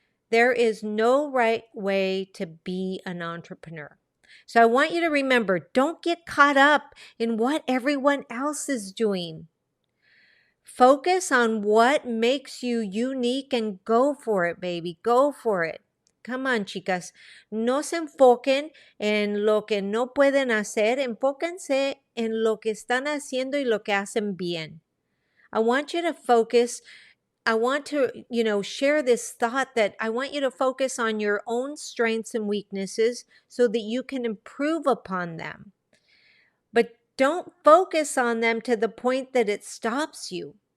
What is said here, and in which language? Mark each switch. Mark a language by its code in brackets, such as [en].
[en] There is no right way to be an entrepreneur. So I want you to remember, don't get caught up in what everyone else is doing. Focus on what makes you unique and go for it, baby. Go for it. Come on, chicas. [es] No se enfoquen en lo que no pueden hacer. Enfóquense en lo que están haciendo y lo que hacen bien. [en] I want you to focus. I want to, share this thought that I want you to focus on your own strengths and weaknesses so that you can improve upon them. But don't focus on them to the point that it stops you.